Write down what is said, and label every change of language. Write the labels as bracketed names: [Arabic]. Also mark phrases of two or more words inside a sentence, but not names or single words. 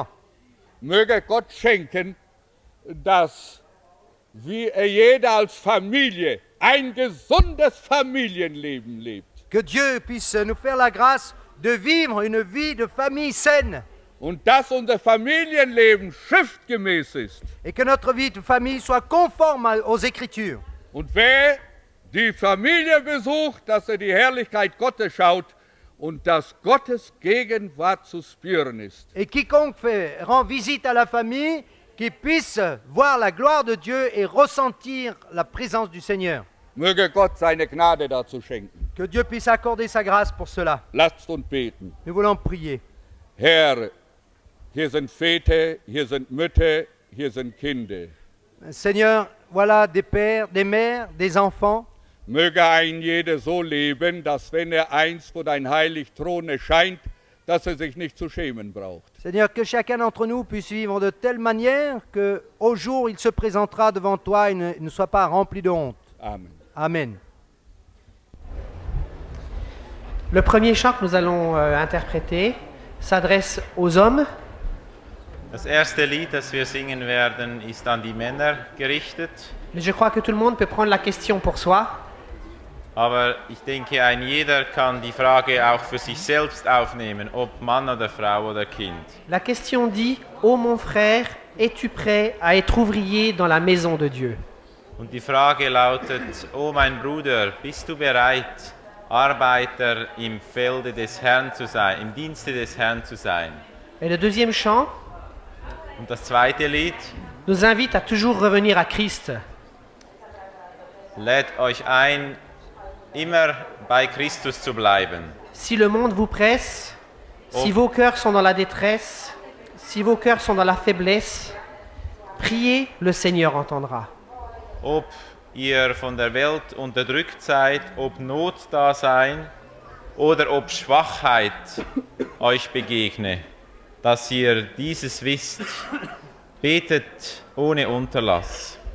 [German] Möge Gott schenken, dass wir jeder als Familie ein gesundes Familienleben lebt. [French] Que Dieu puisse nous faire la grâce de vivre une vie de famille saine. [German] Und dass unser Familienleben schriftgemäß ist. [French] Et que notre vie de famille soit conforme aux Écritures. [German] Und wer die Familie besucht, dass die Herrlichkeit Gottes schaut und dass Gottes Gegenwart zu spüren ist. [French] Et quiconque rend visite à la famille, qu'il puisse voir la gloire de Dieu et ressentir la présence du Seigneur. [German] Möge Gott seine Gnade dazu schenken. [French] Que Dieu puisse accorder sa grâce pour cela. [German] Lasst uns beten. [French] Nous voulons prier. [German] Herr, hier sind Väter, hier sind Mütter, hier sind Kinder. [French] Seigneur, voilà des pères, des mères, des enfants. [German] Möge ein jeder so leben, dass wenn einst vor dein heilig Thron erscheint, dass sich nicht zu schämen braucht. [French] Seigneur, que chacun d'entre nous puisse vivre de telle manière qu'au jour où il se présentera devant toi, il ne soit pas rempli de honte. [German] Amen. [French] Amen. Le premier chant que nous allons interpréter s'adresse aux hommes. [German] Das erste Lied, das wir singen werden, ist an die Männer gerichtet. [French] Mais je crois que tout le monde peut prendre la question pour soi. [German] Aber ich denke, ein jeder kann die Frage auch für sich selbst aufnehmen, ob Mann oder Frau oder Kind. [French] La question dit: Ô mon frère, es-tu prêt à être ouvrier dans la maison de Dieu? [German] Und die Frage lautet: O mein Bruder, bist du bereit, Arbeiter im Felde des Herrn zu sein, im Dienste des Herrn zu sein? [French] Et le deuxième chant [German] Und das zweite Lied [French] nous invite à toujours revenir à Christ. [German] lädt euch ein, immer bei Christus zu bleiben. [French] Si le monde vous presse, si vos cœurs sont dans la détresse, si vos cœurs sont dans la faiblesse, priez, le Seigneur entendra. [German] Ob ihr von der Welt unterdrückt seid, ob Not da sein oder ob Schwachheit euch begegne, dass ihr dieses wisst, betet ohne Unterlass.